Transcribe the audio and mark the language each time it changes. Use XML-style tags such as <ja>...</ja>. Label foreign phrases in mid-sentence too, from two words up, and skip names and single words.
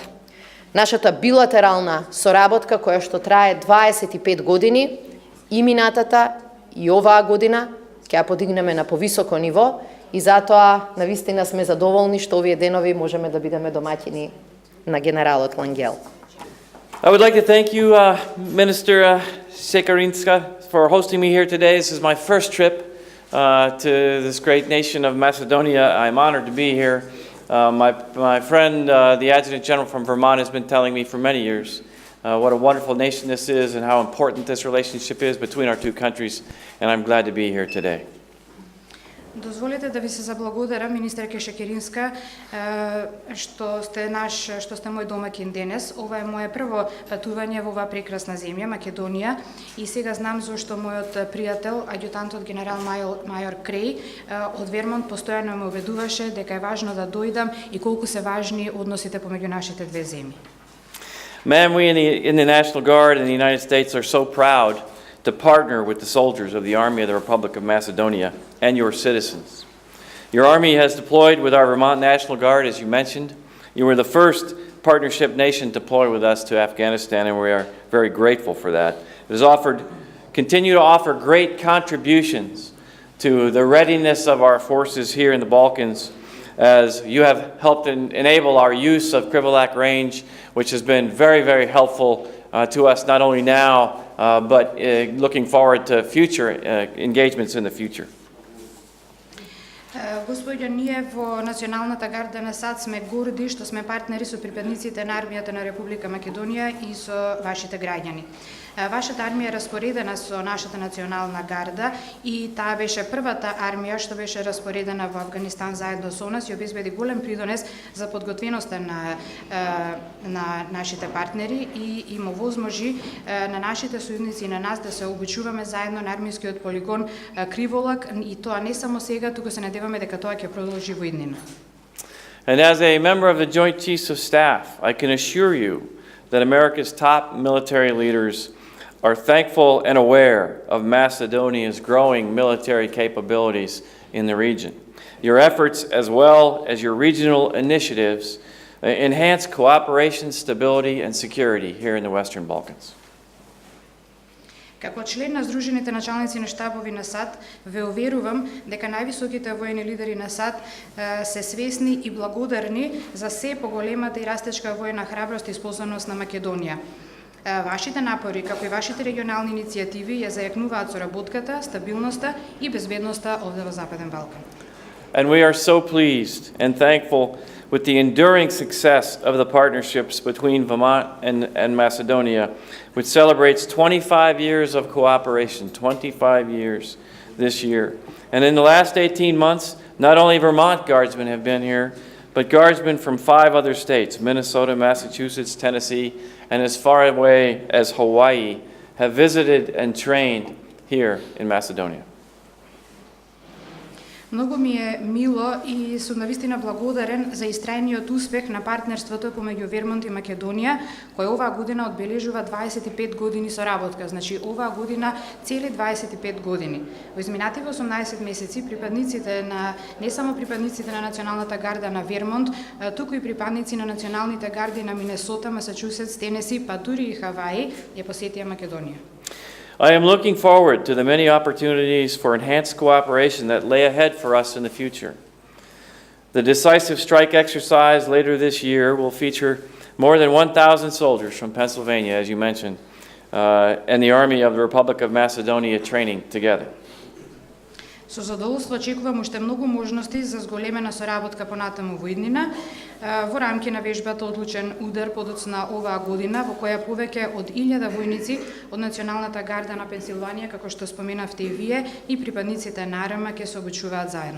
<mk>Нашата билатерална соработка, која што трае 25 години, и минатата и оваа година, ќе ја подигнеме на повисоко ниво и затоа навистина сме задоволни што овие денови можеме да бидеме домаќини на генералот Лангел.</mk> <en>I would like to thank you, Minister Sekarinska, for hosting me here today. This is my first trip to this great nation of Macedonia. I'm honored to be here. My friend, the Adjutant General from Vermont, has been telling me for many years what a wonderful nation this is and how important this relationship is between our two countries, and I'm glad to be here today.</en> <mk>Дозволете да ви се заблагодарам, министерке Шекеринска, што сте мој домаќин денес. Ова е моје прво патување во оваа прекрасна земја, Македонија, и сега знам зашто мојот пријател, аѓутантот генерал мајор Крей од Вермонт постојано ме убедуваше дека е важно да дојдам и колку се важни односите помеѓу нашите две земји.</mk> <en>Ma'am, we in the National Guard in the United States are so proud to partner with the soldiers of the Army of the Republic of Macedonia and your citizens. Your Army has deployed with our Vermont National Guard, as you mentioned. You were the first partnership nation to deploy with us to Afghanistan, and we are very grateful for that. It has continue to offer great contributions to the readiness of our forces here in the Balkans, as you have helped enable our use of Krivolak range, which has been very, very helpful to us not only now, but looking forward to future engagements in the future.</en> <mk>Господјо, ние во Националната гарда на САД сме горди што сме партнери со припадниците на армијата на Република Македонија и со вашите граѓани. Вашата армија е распоредена со нашата национална гарда и таа беше првата армија што беше распоредена во Афганистан заедно со нас и обезбеди голем придонес за подготвеноста на нашите партнери и им овозможи на нашите сојузници и на нас да се обучуваме заедно на армискиот полигон Криволак, и тоа не само сега, туку се надеваме дека тоа ќе продолжи во иднина.</mk> <en>And as a member of the Joint Chiefs of Staff, I can assure you that America's top military leaders are thankful and aware of Macedonia's growing military capabilities in the region. Your efforts, as well as your regional initiatives, enhance cooperation, stability, and security here in the Western Balkans.</en> <mk>Како член на Сдружените началници на штабови на САД, ве уверувам дека највисоките војни лидери на САД се свесни и благодарни за се поголемата и растечка војна храброст и способност на Македонија. Вашите напори, како и вашите регионални иницијативи, ја зајакнуваат соработката, стабилноста и безбедноста овде во Западен Балкан.</mk> <en>And we are so pleased and thankful with the enduring success of the partnerships between Vermont and Macedonia, which celebrates 25 years of cooperation, 25 years this year. And in the last 18 months, not only Vermont Guardsmen have been here, but Guardsmen from 5 other states, Minnesota, Massachusetts, Tennessee, and as far away as Hawaii, have visited and trained here in Macedonia.</en> <mk>Многу ми е мило и сум навистина благодарен за истрајниот успех на партнерството помеѓу Вермонт и Македонија, кој оваа година одбележува 25 години соработка. Значи, оваа година цели 25 години. Во изминативе 18 месеци припадниците на не само припадниците на Националната гарда на Вермонт, туку и припадници на националните гарди на Минесота, Масачусетс, Тенеси, па дури и Хаваи ја посетија Македонија.</mk> <en>I am looking forward to the many opportunities for enhanced cooperation that lay ahead for us in the future. The decisive strike exercise later this year will feature more than 1,000 soldiers from Pennsylvania, as you mentioned, and the Army of the Republic of Macedonia training together.</en> <mk>Со задоволство очекувам уште многу можности за зголемена соработка понатаму во иднина во рамки на вежбата Одлучен удар подоцна оваа година, во која повеќе од 1000 војници од Националната гарда на Пенсилванија, како што споменавте и вие, и припадниците на АРМА ќе се обучуваат заедно.</mk>